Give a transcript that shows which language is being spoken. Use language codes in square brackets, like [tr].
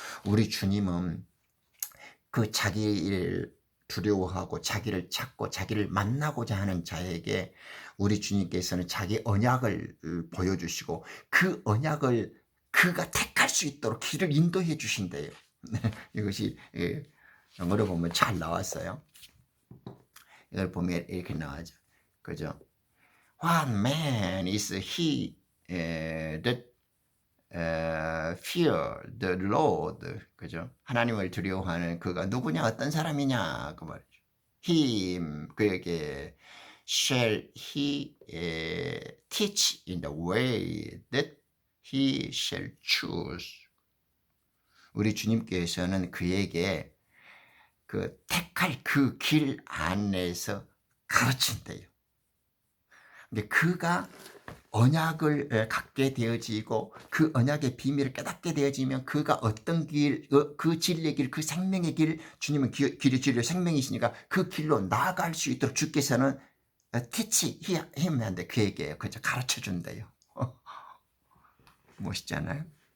[ko] 우리 주님은 그 자기를 두려워하고 자기를 찾고 자기를 만나고자 하는 자에게 우리 주님께서는 자기 언약을 보여주시고 그 언약을 그가 택할 수 있도록 길을 인도해 주신대요. 이것이 영어로 보면 잘 나왔어요. 이걸 보면 이렇게 나와죠. 그죠? [en] What man is he that fear the Lord? [ko] 그죠? 하나님을 두려워하는 그가 누구냐, 어떤 사람이냐 그 말이죠. [en] Him, [ko] 그에게 [en] shall he teach in the way that he shall choose. [ko] 우리 주님께서는 그에게 그 택할 그 길 안에서 가르친대요. 근데 그가 언약을 갖게 되어지고 그 언약의 비밀을 깨닫게 되어지면 그가 어떤 길, 그 진리의 길, 그 생명의 길, 주님은 길이 진리 생명이시니까 그 길로 나아갈 수 있도록 주께서는 [en] teach him [ko] 한데 그에게 그저 가르쳐 준대요. 멋있잖아요.